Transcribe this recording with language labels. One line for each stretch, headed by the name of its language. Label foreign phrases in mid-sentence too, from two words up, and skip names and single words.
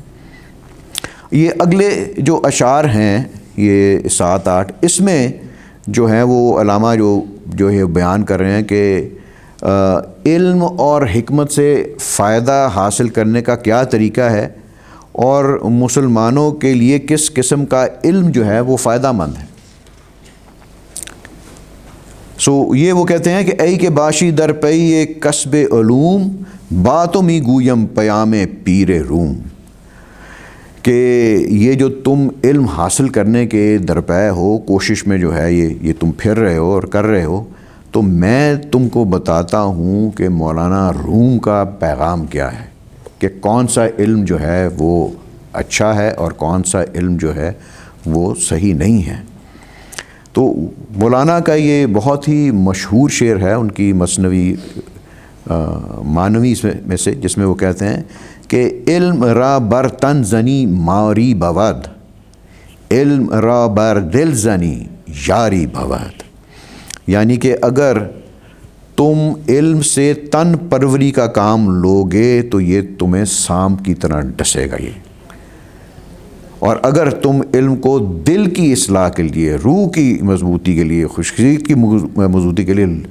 Urdu: یہ اگلے جو اشعار ہیں یہ 7-8 اس میں جو ہیں وہ علامہ جو ہے بیان کر رہے ہیں کہ علم اور حکمت سے فائدہ حاصل کرنے کا کیا طریقہ ہے اور مسلمانوں کے لیے کس قسم کا علم جو ہے وہ فائدہ مند ہے. یہ وہ کہتے ہیں کہ
Persian: ای کے باشی در پئی کسب علوم باتوں می گویم پیام پیر روم.
Urdu: کہ یہ جو تم علم حاصل کرنے کے درپے ہو، کوشش میں جو ہے یہ تم پھر رہے ہو اور کر رہے ہو، تو میں تم کو بتاتا ہوں کہ مولانا روم کا پیغام کیا ہے، کہ کون سا علم جو ہے وہ اچھا ہے اور کون سا علم جو ہے وہ صحیح نہیں ہے. تو مولانا کا یہ بہت ہی مشہور شعر ہے ان کی مثنوی مانوی میں سے، جس میں وہ کہتے ہیں کہ
Persian: علم را بر تن زنی ماری بود، علم را بر دل زنی یاری بود،
Urdu: یعنی کہ اگر تم علم سے تن پروری کا کام لوگے تو یہ تمہیں سانپ کی طرح ڈسے گا یہ، اور اگر تم علم کو دل کی اصلاح کے لیے، روح کی مضبوطی کے لیے، خوشخصیت کی مضبوطی کے لیے،